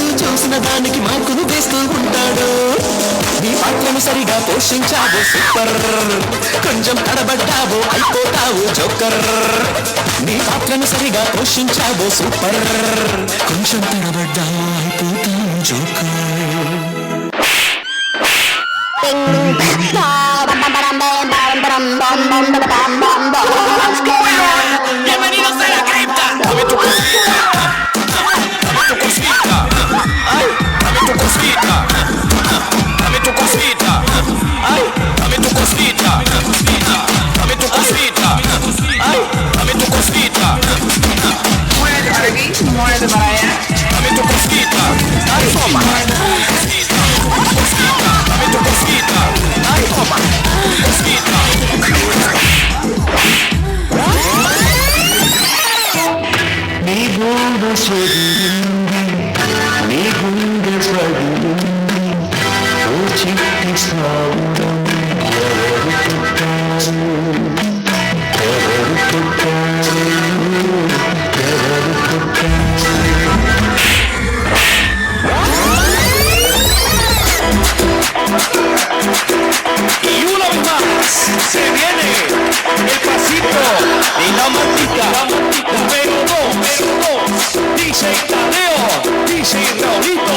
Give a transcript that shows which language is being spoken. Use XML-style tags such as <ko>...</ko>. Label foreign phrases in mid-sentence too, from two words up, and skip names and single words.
<te>చూసిన దానికి మార్కులు వేస్తూ ఉంటాడు. నీ పాత్రను సరిగా పోషించావు సూపర్, కొంచెం తడబడ్డావు అయిపోతావు జోకర్. నీ పాత్రను సరిగా పోషించావు సూపర్, కొంచెం తడబడ్డావు అయిపోతావు జోకర్.</te> <es>Bienvenidos a la cripta. Dame tu cosita. Dame tu cosita. Ay, dame tu cosita. Dame tu cosita. Ay, dame tu cosita. Dame tu cosita. Ay, dame tu cosita. Muévete para aquí, muévete para allá. Dame tu cosita. Ay, toma. Cosita. Dame tu cosita. Ay, toma. Cosita.</es> <te>నీ గుండె చదివింది, నీ గుండె చదివింది, ఓ చిట్టి సాగురం ఎవరు పుట్టారు, ఎవరు పుట్టారు, ఎవరు పుట్టారు.</te> <es>Y una vez más se viene el pasito y la matita. Número 2, DJ Tadeo, DJ Raulito.</es>